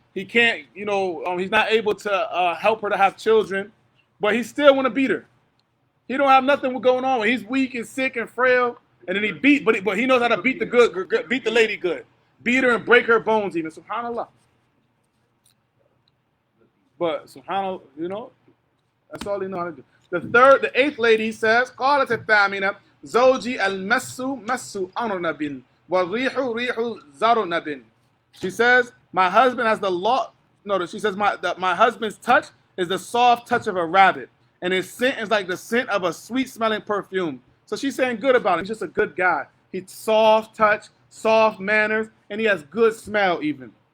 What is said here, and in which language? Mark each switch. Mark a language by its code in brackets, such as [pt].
[en] He can't, he's not able to help her to have children, but he still want to beat her. He don't have nothing going on. He's weak and sick and frail, and then he beat, but he knows how to beat the lady good. Beat her and break her bones even. SubhanAllah. But SubhanAllah, that's all he know how to do. The eighth lady says, [ar] قالت الثامنة زوجي المس مس أرنب والريح ريح زرنب. [en] She says, my husband has the law. Notice, she says, my husband's touch is the soft touch of a rabbit. And his scent is like the scent of a sweet-smelling perfume. So she's saying good about him. He's just a good guy. He's soft touch, soft manners, and he has good smell even.